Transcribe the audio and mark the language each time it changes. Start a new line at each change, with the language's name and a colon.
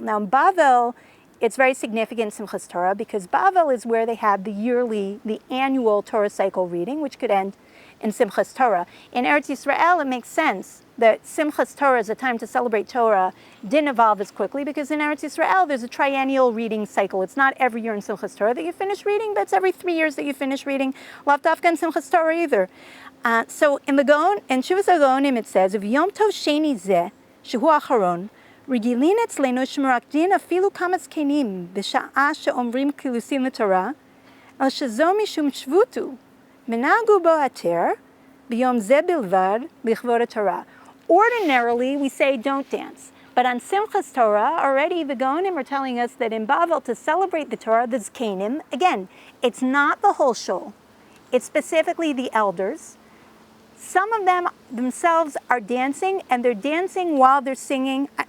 English: Now in Bavel, it's very significant in Simchas Torah, because Bavel is where they had the annual Torah cycle reading, which could end in Simchas Torah. In Eretz Yisrael, it makes sense that Simchas Torah as a time to celebrate Torah didn't evolve as quickly, because in Eretz Yisrael, there's a triennial reading cycle. It's not every year in Simchas Torah that you finish reading, but it's every 3 years that you finish reading. Lav dafka in Simchas Torah either. So in Shuvas HaGaonim it says,
Hebrew: Yom Tov Sheni Zeh, Shehu Acharon, רגילים אצלנו שמרקדין אפילו כמה זקנים בשעה שאומרים קילוסים לתורה, על שזו משום שבותו, מנהגו בו התר, ביום זה בלבד, לכבוד התורה.
English: Ordinarily, we say don't dance. But on Simchas Torah, already the Gaonim are telling us that in Bavel, to celebrate the Torah, the Zkenim, again, it's not the whole shul. It's specifically the elders. Some of them themselves are dancing, and they're dancing while they're singing.